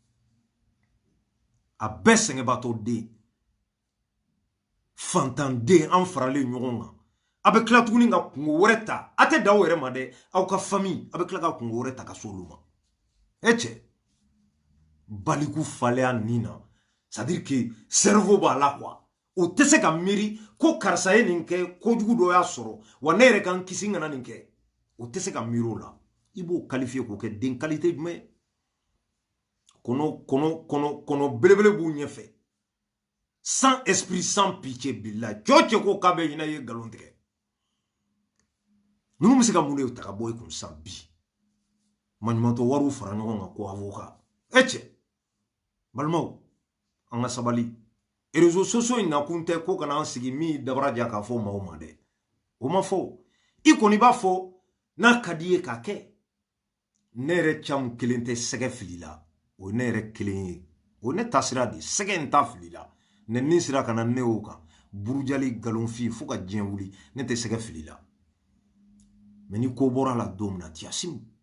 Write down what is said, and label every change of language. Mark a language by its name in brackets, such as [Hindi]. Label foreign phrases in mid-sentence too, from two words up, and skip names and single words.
[Bambara] a bɛɛ sɛgɛnbaatɔ den fantanden an faralen ɲɔgɔn kan a bɛ tila tuguni ka kungo wɛrɛ ta a tɛ da aw yɛrɛ ma dɛ aw ka famille a bɛ tila ka kungo wɛrɛ ta ka so olu ma e cɛ baliku falenya nin na [French] c'est à dire que cerveau [Bambara] b'a la quoi o tɛ se ka miiri ko karisa ye nin kɛ kojugu dɔ y'a sɔrɔ wa ne yɛrɛ kan kisi kana nin kɛ o tɛ se ka miiri o la i b'o qualifier k'o kɛ den qualité jumɛn ye kɔnɔ belebele b'u ɲɛfɛ [French] sans esprit sans pitié [Bambara] billahi cɛ ko k'a bɛ ɲinɛ ye nkalon tigɛ ninnu bɛ se ka mun de ta ka bɔ i kun san bi maɲumantɔ wariw fara ɲɔgɔn kan ko avocat e cɛ balimaw an ka sabali [French] réseaux sociaux [Bambara] in nakun tɛ ko kana an sigi min dabara ja k'a fɔ maaw ma dɛ o ma fɔ i kɔni b'a fɔ n'a ka di ye k'a kɛ ne yɛrɛ camu kelen tɛ sɛgɛ fili la o ye ne yɛrɛ kelen ye o ye ne tasira de sɛgɛ in ta fili la nɛni sira ka na ne y'o kan burujali galonfi fo ka diɲɛ wuli ne tɛ sɛgɛ fili la mais ni ko bɔra la don min na Tiyasimu